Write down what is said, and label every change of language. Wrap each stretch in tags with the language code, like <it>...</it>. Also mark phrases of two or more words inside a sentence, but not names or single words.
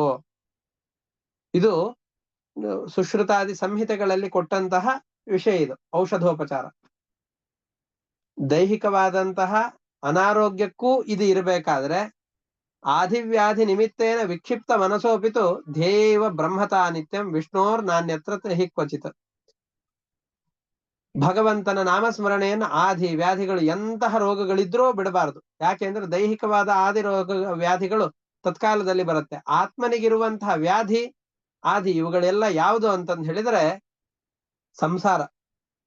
<kn>ಇದು ಸುಶ್ರುತಾದಿ ಸಂಹಿತೆಗಳಲ್ಲಿ ಕೊಟ್ಟಂತಹ ವಿಷಯ. ಇದು ಔಷಧೋಪಚಾರ. ದೈಹಿಕವಾದಂತಹ ಅನಾರೋಗ್ಯಕ್ಕೂ ಇದು ಇರಬೇಕಾದ್ರೆ</kn> <sa>ಆದಿವ್ಯಾಧಿ ನಿಮಿತ್ತೇನ ವಿಕ್ಷಿಪ್ತ ಮನಸೋಪಿತು ಧ್ಯೇಯವ ಬ್ರಹ್ಮತಾ ನಿತ್ಯಂ ವಿಷ್ಣೋರ್ ನಾನ್ಯತ್ರ ಹಿ ಕ್ವಚಿತ್.</sa> <kn>ಭಗವಂತನ ನಾಮಸ್ಮರಣೆಯನ್ನು ಆದಿ ವ್ಯಾಧಿಗಳು ಎಂತಹ ರೋಗಗಳಿದ್ರೂ ಬಿಡಬಾರದು. ಯಾಕೆಂದ್ರೆ ದೈಹಿಕವಾದ ಆದಿ ರೋಗ ವ್ಯಾಧಿಗಳು ತತ್ಕಾಲದಲ್ಲಿ ಬರುತ್ತೆ. ಆತ್ಮನಿಗಿರುವಂತಹ ವ್ಯಾಧಿ ಆದಿ ಇವುಗಳೆಲ್ಲ ಯಾವುದು ಅಂತಂದು ಹೇಳಿದ್ರೆ ಸಂಸಾರ.</kn>